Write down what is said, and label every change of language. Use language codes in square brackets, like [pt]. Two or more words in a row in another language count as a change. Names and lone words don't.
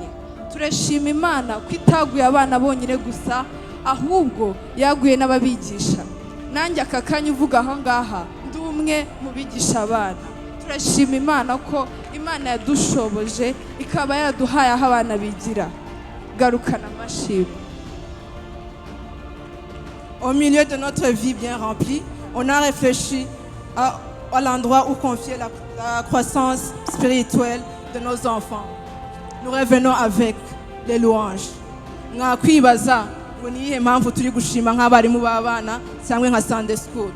[rw] Turashima Imana ko itaguye abana bonyine gusa, ahubwo yaguye n'ababigisha. Nanjye aka kanya uvuga aho ngaha ndi umwe mu bigisha abana. Turashima Imana ko Imana yadushoboje ikaba yaraduhaye aho abana bigira. Garukana amashimwe. [fr] Au milieu de notre vie bien remplie, on a réfléchi à l'endroit où confier la croissance spirituelle de nos enfants. Nous revenons avec les louanges. [rw] Ngakwibaza ngo niyihe mpamvu turi gushima nk'abarimu b'abana cyangwa nka [en] Sunday school.